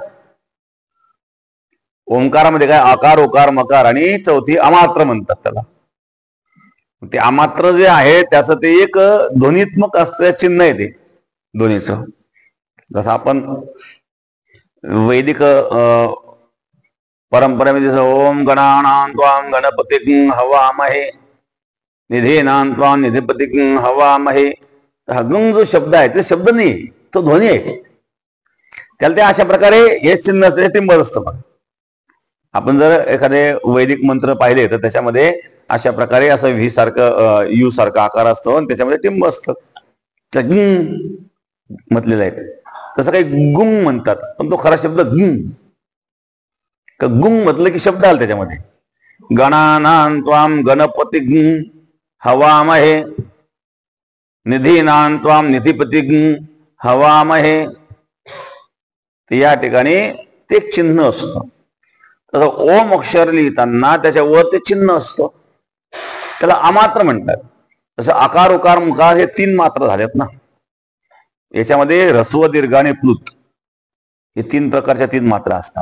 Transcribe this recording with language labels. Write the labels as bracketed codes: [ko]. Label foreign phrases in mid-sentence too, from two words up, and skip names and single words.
[mr] ओंकारामध्ये काय आकार, उकार, मकार आणि चौथी अमात्र म्हणतात त्याला. ते अमात्र जे आहे त्याचं ते एक ध्वनित्मक असतं चिन्ह आहे ते ध्वनीचं. जसं आपण वैदिक परंपरेमध्ये जसं [sa] ओम गणानां त्वां गणपतिं हवामहे निधीनां त्वां निधिपतिं हवामहे, [mr] हा गंग जो शब्द आहे ते शब्द नाही, तो ध्वनी आहे. त्याला ते अशा प्रकारे हे चिन्ह असते, टिंब असतं. आपण जर एखादे वैदिक मंत्र पाहिले तर त्याच्यामध्ये अशा प्रकारे असं व्ही सारखं, यू सारखा आकार असतो आणि त्याच्यामध्ये टिंब असतं, म्हटलेलं आहे. तसं काही गुंग म्हणतात, पण तो खरा शब्द गुंग. गुंग म्हटलं की शब्द आला त्याच्यामध्ये. [sa] गणानां त्वां गणपतिं हवामहे निधीनां त्वां निधिपतिं हवामहे. [mr] या ठिकाणी ते चिन्ह असतं. तसं ओम अक्षर लिहिताना त्याच्यावर ते चिन्ह असतं, त्याला अमात्र म्हणतात. तसं आकार, उकार, मुकार हे 3 मात्र झालेत ना. याच्यामध्ये ह्रस्व, दीर्घ आणि प्लुत हे 3 प्रकारच्या 3 मात्रा असतात.